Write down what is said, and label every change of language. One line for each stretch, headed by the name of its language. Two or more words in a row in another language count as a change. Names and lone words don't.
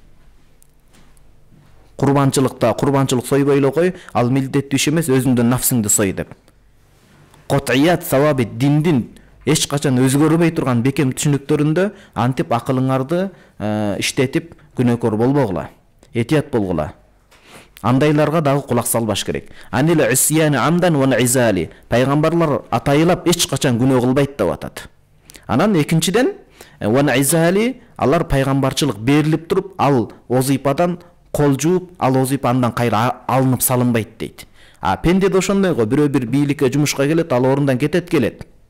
Kyrgyz: Курбанчылык сойбой эле кой, ал милдеттүү иш эмес, өзүңдүн нафсыңды сой деп.
Arabic: قطعية الثوابت
Kyrgyz: диндин эч качан өзгөрбөй турган бекем түшүнүктөрүндө антип акылыңарды иштетип күнөөкөр болбогула, этият болгула. Андайларга дагы кулак салбаш керек.
Arabic: عن العصيان عمدا وانعزال.
Kyrgyz: Пайгамбарлар атайылап эч качан күнөө кылбайт деп атат. Анан экинчиден
Arabic: وانعزال,
Kyrgyz: алар пайгамбарчылык берилип туруп, ал озипадан кол жууп, ал озипа андан кайра алынып салынбайт дейт. Пенде да ошондой го, бирөө бир бийликке жумушка келет, ал орундан кетет.